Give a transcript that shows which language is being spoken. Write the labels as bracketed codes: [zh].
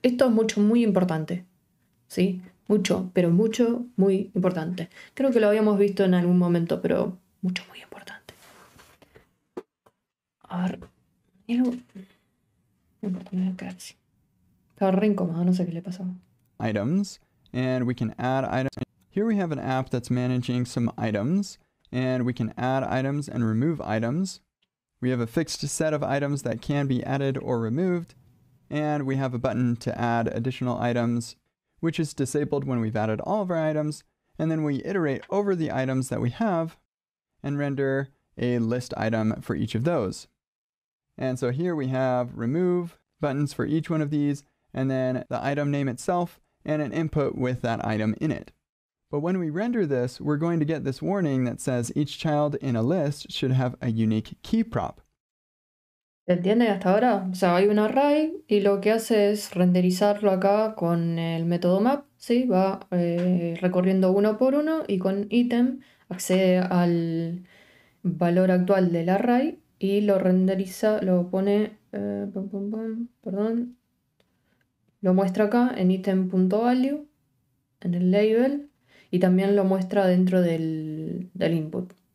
[es] Esto es muy importante. ¿Sí? Mucho, pero mucho, muy importante. Creo que lo habíamos visto en algún momento, pero mucho, muy importante. A ver. No importa, me voy a quedar así. Estaba re incómodo, no sé qué le pasaba. [en] Items, and we can add items. Here we have an app that's managing some items, and we can add items and remove items. We have a fixed set of items that can be added or removed, and we have a button to add additional items, which is disabled when we've added all of our items, and then we iterate over the items that we have and render a list item for each of those. And so here we have remove buttons for each one of these, and then the item name itself and an input with that item in it. But when we render this, we're going to get this warning that says each child in a list should have a unique key prop. [es] ¿Se entiende hasta ahora? O sea, hay un array y lo que hace es renderizarlo acá con el método map, ¿sí? Va recorriendo uno por uno y con item accede al valor actual del array y lo renderiza, lo pone, perdón, lo muestra acá en item.value, en el label, y también lo muestra dentro del input.